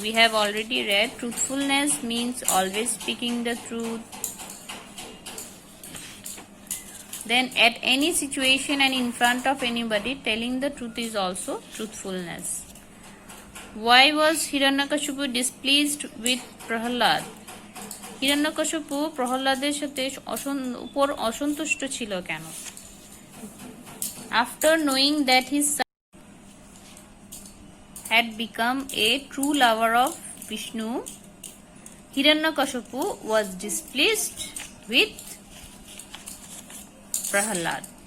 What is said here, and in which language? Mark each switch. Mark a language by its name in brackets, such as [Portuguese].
[English] We have already read. Truthfulness means always speaking the truth. Then at any situation and in front of anybody, telling the truth is also truthfulness. Why was Hiranyakashipu displeased with Prahlad? [Bangla] Hiranyakashipu প্রহ্লাদের সাথে উপর অসন্তুষ্ট ছিল কেন? [English] After knowing that his son had become a true lover of Vishnu, Hiranyakashipu was displeased with Prahlad.